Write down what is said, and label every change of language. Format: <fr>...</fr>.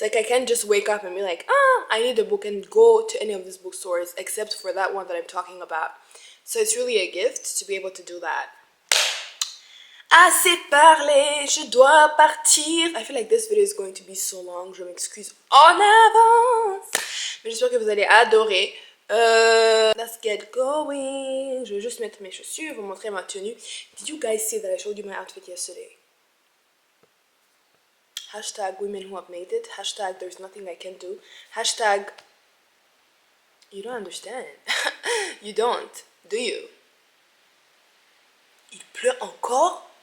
<en>Like I can't just wake up and be like, I need a book and go to any of these bookstores except for that one that I'm talking about. So it's really a gift to be able to do that.</en> <fr>Assez parlé, je dois partir.</fr> <en>I feel like this video is going to be so long.</en> <fr>Je m'excuse en avance. Mais j'espère que vous allez adorer.</fr> <en>Let's get going.</en> <fr>Je vais juste mettre mes chaussures, vous montrer ma tenue.</fr> <en>Did you guys see that I showed you my outfit yesterday? Hashtag women who have made it. Hashtag there's nothing I can do. Hashtag you don't understand. You don't, do you?</en> <fr>Il pleut encore?</fr>